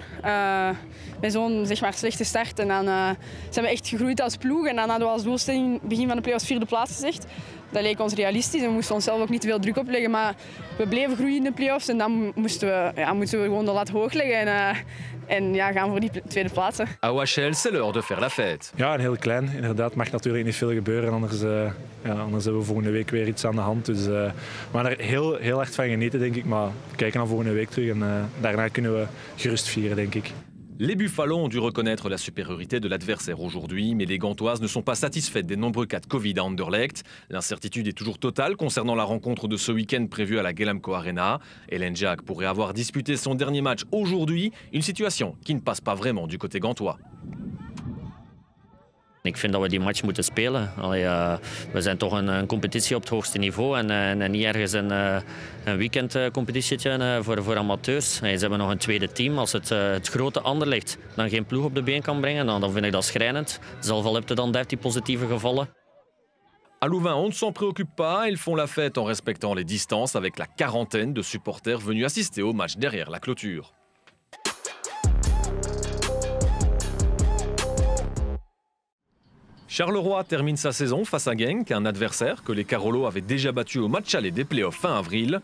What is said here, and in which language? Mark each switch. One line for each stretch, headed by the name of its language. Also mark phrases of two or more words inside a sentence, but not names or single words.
Dutch: Met zo'n slechte start. En dan zijn we echt gegroeid als ploeg. En dan hadden we als doelstelling in het begin van de play-offs 4e plaats gezegd. Dat leek ons realistisch en we moesten onszelf ook niet te veel druk opleggen. Maar we bleven groeien in de play-offs en dan moesten we gewoon de lat hoog leggen. En gaan voor die tweede plaatsen.
French: À OHL, c'est l'heure de faire la fête.
Dutch: Ja, en heel klein. Inderdaad, mag natuurlijk niet veel gebeuren. Anders hebben we volgende week weer iets aan de hand. Dus we gaan er heel hard van genieten, denk ik. Maar we kijken naar volgende week terug en daarna kunnen we gerust vieren, denk ik.
French: Les Buffalo ont dû reconnaître la supériorité de l'adversaire aujourd'hui, mais les Gantoises ne sont pas satisfaites des nombreux cas de Covid à Anderlecht. L'incertitude est toujours totale concernant la rencontre de ce week-end prévue à la Ghelamco Arena. Ellen Jack pourrait avoir disputé son dernier match aujourd'hui, une situation qui ne passe pas vraiment du côté gantois.
Dutch: Ik vind dat we die match moeten spelen. We zijn toch een competitie op het hoogste niveau en niet ergens een weekendcompetitietje voor amateurs. Ze hebben nog een tweede team. Als het grote Anderlecht dan geen ploeg op de been kan brengen, dan vind ik dat schrijnend. Zelf al heb je dan 13 positieve gevallen.
French: À Louvain, on ne s'en préoccupe pas. Ils font la fête en respectant les distances avec la quarantaine de supporters venus assister au match derrière la clôture. Charleroi termine sa saison face à Genk, un adversaire que les Carolos avaient déjà battu au match aller des playoffs fin avril.